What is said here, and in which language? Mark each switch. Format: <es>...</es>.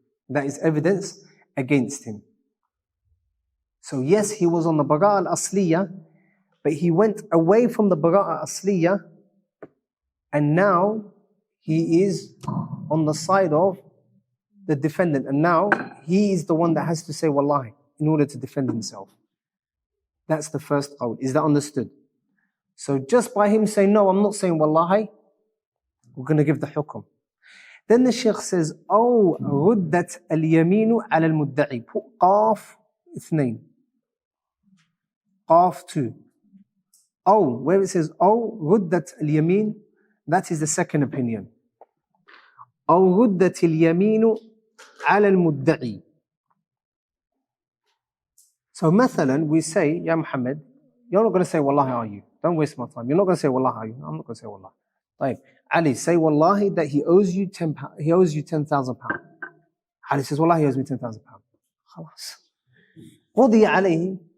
<en>That is evidence against him. So yes, he was on the bara'a al-asliyah, but he went away from the bara'a al-asliyah and now he is on the side of the defendant. And now he is the one that has to say wallahi in order to defend himself. That's the first qawl. Is that understood? So just by him saying, no, I'm not saying wallahi, we're going to give the hukum. Then the Shaykh says,</en> <ar>أو ردت اليمين على المدعي.</ar> <en>Put قاف 2. قاف 2. أو, where it says,</en> <ar>أو ردت اليمين,</ar> <en>that is the second opinion.</en> <ar>أو ردت اليمين على المدعي.</ar> <en>So مثلا, we say, Ya Muhammad, you're not going to say wallahi, are you? Don't waste my time. You're not going to say wallahi, are you? I'm not going to say wallahi. Right. Ali, say wallahi that he owes you £10,000. Ali says, wallahi, he owes me £10,000.</en> <ar>Khalas. قُضِيَ عَلَيْهِ.</ar>